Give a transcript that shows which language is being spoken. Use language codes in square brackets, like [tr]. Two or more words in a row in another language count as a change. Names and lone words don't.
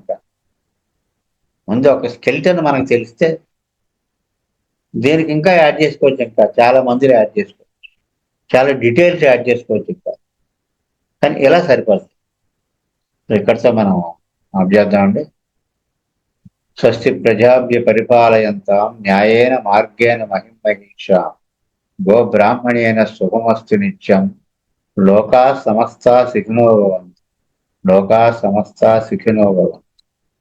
[te] ఇంకా ముందు ఒక స్కెల్టన్ మనకు తెలిస్తే దీనికి ఇంకా యాడ్ చేసుకోవచ్చు. ఇంకా చాలా మందులు యాడ్ చేసుకోవచ్చు, చాలా డీటెయిల్స్ యాడ్ చేసుకోవచ్చు ఇంకా. కానీ ఇలా సరిపోతుంది. ఇక్కడితో మనం ఆప్ చేద్దామండి. [sa] స్వస్తి ప్రజాభ్య పరిపాలయంతాం న్యాయేన మార్గేణ మహిమహీషాం గో బ్రాహ్మణేన శుభమస్తు నిత్యం లోకా సమస్తా సుఖినో భవంతు. లోకా సమస్తా సుఖినో భవంతు.